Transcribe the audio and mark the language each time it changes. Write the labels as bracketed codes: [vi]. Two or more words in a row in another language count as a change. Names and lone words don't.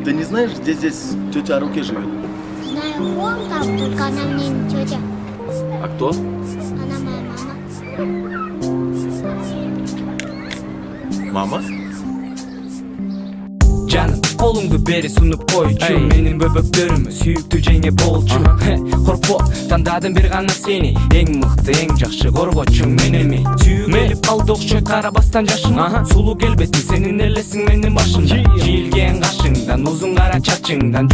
[ru] знаешь, где здесь тетя Руки живет? Знаю, вон там, только она мне не тетя. А кто? Она моя мама. Мама? [ky] Жаным колумду бери сунуп койчу Менин бөбөктөрүм сүйүктүү жеңе болчу Коркпо тандадым бир гана сени Эң мыкты, эң жакшы коргочуң мен эми Сүйүү келип калды окшойт карабастан жашыңа Сулуу келбетиң сенин элесиң менин башымда Жийилген кашыңдан, узун кара чачыңдан